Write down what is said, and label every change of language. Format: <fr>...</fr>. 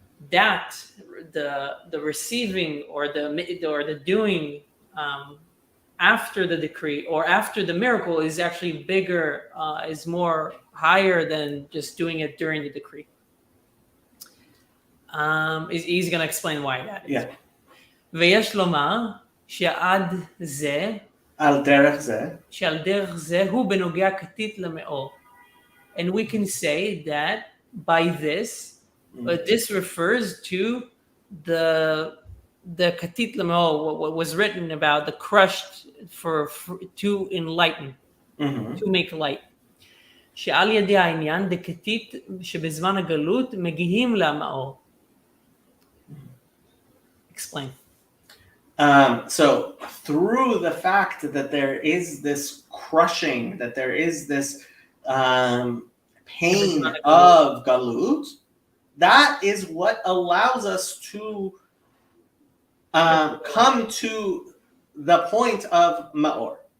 <en>That the receiving or the doing after the decree or after the miracle is actually bigger, is more higher than just doing it during the decree. He's going to explain why that is.</en> <he>ויש לומר שעד זה, על דרך זה, שעל דרך זה הוא בנוגע כתית למאור.</he> <en>And we can say that by this, this refers to the katit lamol, what was written about the crushed to enlighten, to make light.</en> <he>שעל ידי העניין דקתית שבזמן הגלות מגיעים למאור.</he> <en>Explain. So through the fact that there is this crushing, that there is this pain of galut, that is what allows us to come to the point of ma'or.</en>